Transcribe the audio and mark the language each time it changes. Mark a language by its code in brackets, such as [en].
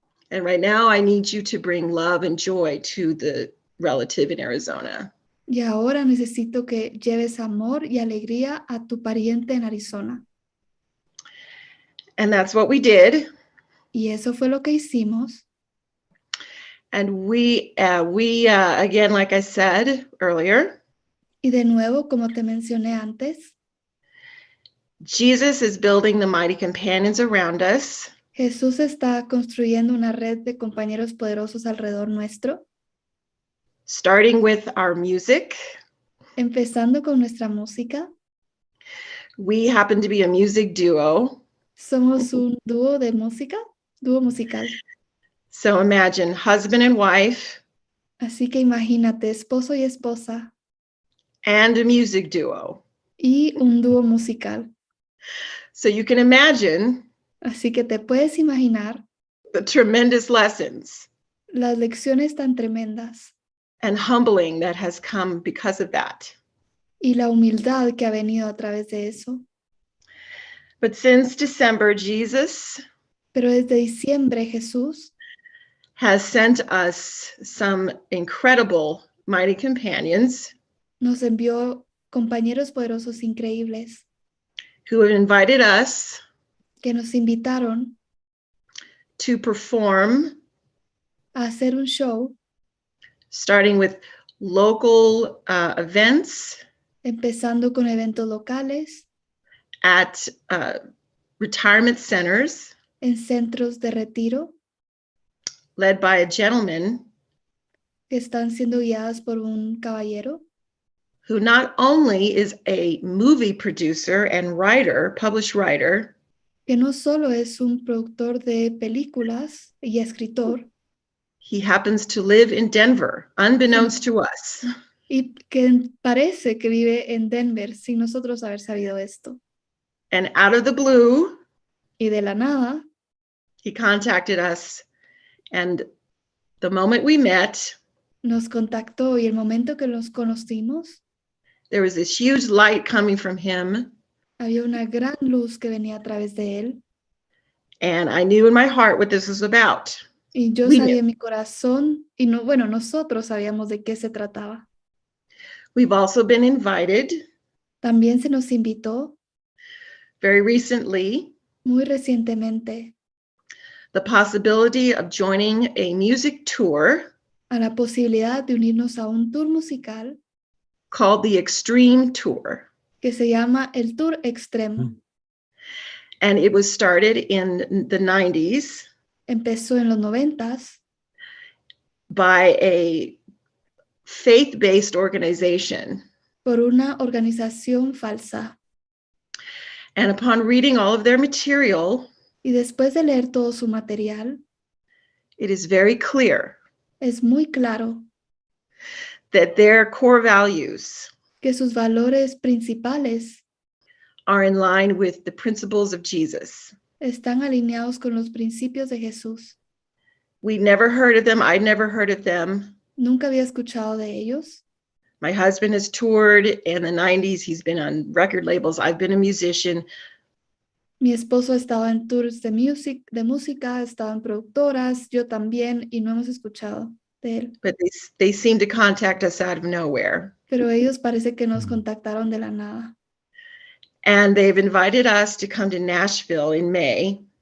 [en] And right now I need you to bring love and joy to the relative in Arizona. [es] Y ahora necesito que lleves amor y alegría a tu pariente en Arizona. [en] And that's what we did. [es] Y eso fue lo que hicimos. [en] And we again, like I said earlier, [es] Y de nuevo, como te mencioné antes, [en] Jesus is building the mighty companions around us. [es] Jesús está construyendo una red de compañeros poderosos alrededor nuestro, [en] Starting with our music. [es] empezando con nuestra música. [en] We happen to be a music duo. [es] Somos un dúo de música, dúo musical. [en] So imagine husband and wife [es] Así que imagínate, esposo y esposa [en] and a music duo. [es] y un dúo musical. [en] So you can imagine [es] Así que te puedes imaginar [en] the tremendous lessons [es] las lecciones tan tremendas [en] and humbling that has come because of that. [es] y la humildad que ha venido a través de eso. [en] But since December, Jesus [es] Pero desde diciembre Jesús [en] has sent us some incredible mighty companions [es] nos envió compañeros poderosos increíbles [en] who have invited us [es] que nos invitaron [en] to perform, [es] a hacer un show, [en] starting with local events [es] empezando con eventos locales, [en] at retirement centers, [es] en centros de retiro, [en] led by a gentleman [es] que están siendo guiadas por un caballero, [en] who not only is a movie producer and writer, published writer, [es] que no solo es un productor de películas y escritor, [en] he happens to live in Denver, unbeknownst to us. [es] y que parece que vive en Denver sin nosotros haber sabido esto. [en] And out of the blue, [es] Y de la nada, [en] he contacted us, and the moment we met, [es] nos contactó y el momento que nos conocimos, [en] there was this huge light coming from him, [es] había una gran luz que venía a través de él. [en] and I knew in my heart what this was about. [es] Y yo [en] We [es] sabía [en] knew. [es] en mi corazón, y no, bueno, nosotros sabíamos de qué se trataba. [en] We've also been invited [es] También se nos invitó [en] very recently, [es] muy recientemente [en] the possibility of joining a music tour [es] a la posibilidad de unirnos a un tour musical [en] called the Extreme Tour. [es] que se llama el Tour Extremo. [en] And it was started in the 90s [es] Empezó en los 90s [en] by a faith-based organization. [es] por una organización falsa. [en] And upon reading all of their material, [es] Y después de leer todo su material, [en] it is very clear [es] es muy claro [en] that their core values [es] que sus valores principales [en] are in line with the principles of Jesus. [es] están alineados con los principios de Jesús. [en] We never heard of them. I'd never heard of them. [es] Nunca había escuchado de ellos. [en] My husband has toured in the 90s. He's been on record labels. I've been a musician. [es] Mi esposo estaba en tours de música, estaba en productoras, yo también, y no hemos escuchado de él. [en] But they seem to contact us out of nowhere. [es] Pero ellos parece que nos contactaron de la nada. [en] And they've invited us to come to Nashville in May